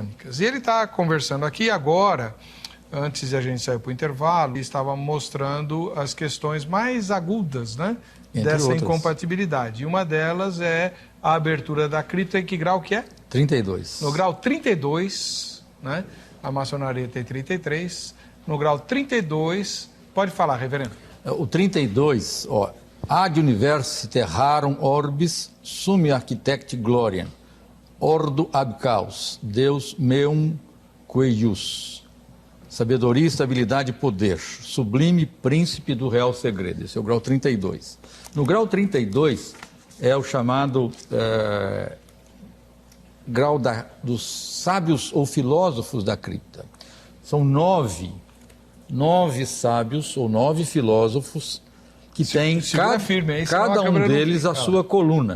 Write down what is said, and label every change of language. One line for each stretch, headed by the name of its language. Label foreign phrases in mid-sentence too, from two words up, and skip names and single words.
Portuguese: E ele está conversando aqui agora, antes de a gente sair para o intervalo, e estava mostrando as questões mais agudas, né, dessa incompatibilidade. E uma delas é a abertura da cripta. Em que grau que é? 32. No grau 32, né, a maçonaria tem 33. No grau 32, pode falar, reverendo. O 32, ó.
Latin: Ad universi terrarum orbis summi architecti gloriam, ordo ab caus, Deus meum queius.
Portuguese: Sabedoria, estabilidade e poder, sublime príncipe do real segredo. Esse é o grau 32. No grau 32 é o chamado grau dos sábios ou filósofos da cripta. São nove sábios ou 9 filósofos que tem cada um deles a sua coluna.